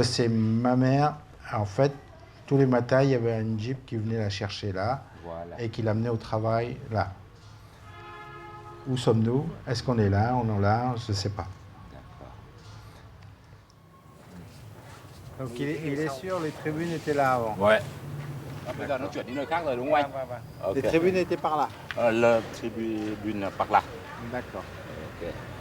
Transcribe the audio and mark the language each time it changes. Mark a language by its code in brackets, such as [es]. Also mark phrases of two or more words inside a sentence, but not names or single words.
[fr] que c'est ma mère, en fait, tous les matins, il y avait une jeep qui venait la chercher là, Voilà. et qui l'amenait au travail là. Où sommes-nous? Est-ce qu'on est là? On est là? Je ne sais pas. Donc il est sûr, les tribunes étaient là avant. Ouais. [vi] Bây giờ nó chuyển đi nơi khác rồi đúng không anh? [fr] Ok. Les tribunes étaient par là. La tribune par là. D'accord. Ok.